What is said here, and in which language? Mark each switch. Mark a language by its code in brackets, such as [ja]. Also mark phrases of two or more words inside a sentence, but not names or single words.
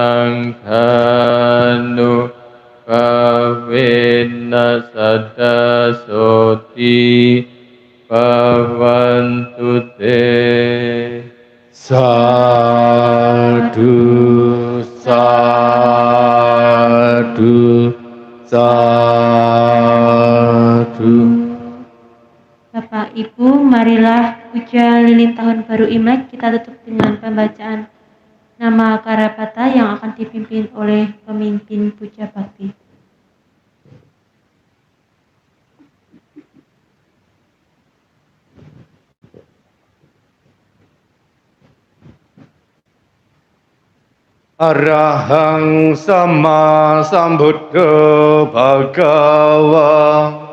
[pi] sangghanu bawena sada soti bawantu te. Sadhu, sadhu, sadhu. [id] Bapak Ibu, marilah puja lilin tahun baru Imlek kita tutup dengan pembacaan nama Karapata yang akan dipimpin oleh pemimpin puja bakti. [pi] Arahang sama sambuddha bhagava.